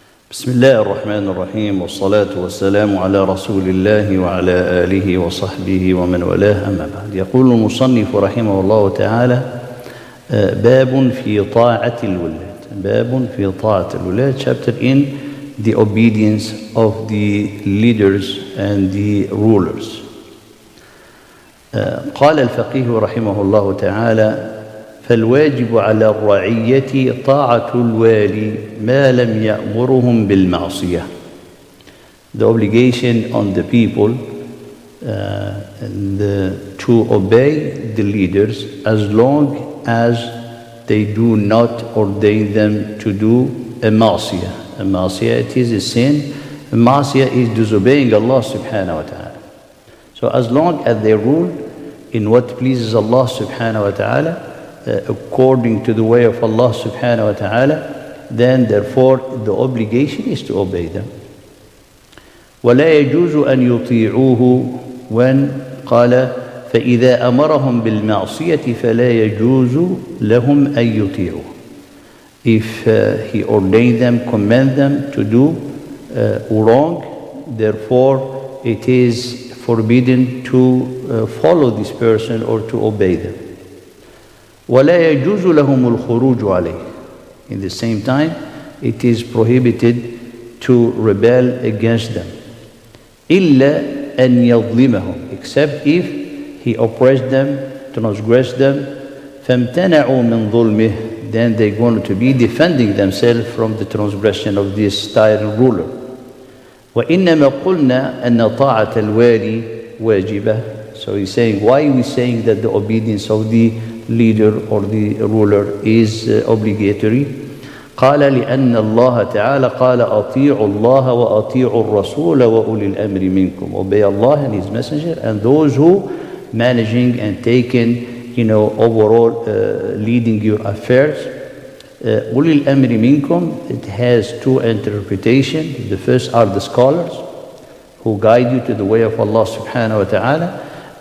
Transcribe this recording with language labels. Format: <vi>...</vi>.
<ar>بسم الله الرحمن الرحيم والصلاة والسلام على رسول الله وعلى آله وصحبه ومن والاه أما بعد. يقول المصنف رحمه الله تعالى: باب في طاعة الولاة. باب في طاعة الولاة,</ar> <en>chapter in the obedience of the leaders and the rulers.</en> <ar>قال الفقيه رحمه الله تعالى: فالواجب على الرعية طاعة الوالي ما لم يأمرهم بالمعصية.</ar> <en>The obligation on the people to obey the leaders as long as they do not ordain them to do a ma'siyah. A ma'siyah, it is a sin. A ma'siyah is disobeying Allah subhanahu wa ta'ala. So as long as they rule in what pleases Allah subhanahu wa ta'ala, according to the way of Allah subhanahu wa ta'ala, then therefore the obligation is to obey them.</en> <ar>ولا يجوز أن يطيعوه</ar> <en>when</en> <ar>قال فإذا أمرهم بالمعصية فلا يجوز لهم أن يطيعوه.</ar> <en>If he ordained them, command them to do wrong, therefore it is forbidden to follow this person or to obey them.</en> <ar>ولا يجوز لهم الخروج عليه.</ar> <en>In the same time, it is prohibited to rebel against them.</en> <ar>إلا أن يظلمهم,</ar> <en>except if he oppressed them, transgressed them.</en> <ar>فامتنعوا من ظلمه,</ar> <en>then they're going to be defending themselves from the transgression of this tyrant ruler.</en> <ar>وإنما قلنا أن طاعة الوالي واجبة.</ar> <en>So he's saying, why are we saying that the obedience of the leader or the ruler is obligatory?</en> <ar>قال لأن الله تعالى قال أطيعوا الله وأطيعوا الرسول وأولي الأمر منكم.</ar> <en>Obey Allah and His Messenger and those who managing and taking, overall leading your affairs.</en> <ar>أولي الأمر منكم,</ar> <en>it has two interpretations. The first are the scholars who guide you to the way of Allah subhanahu wa ta'ala.</en>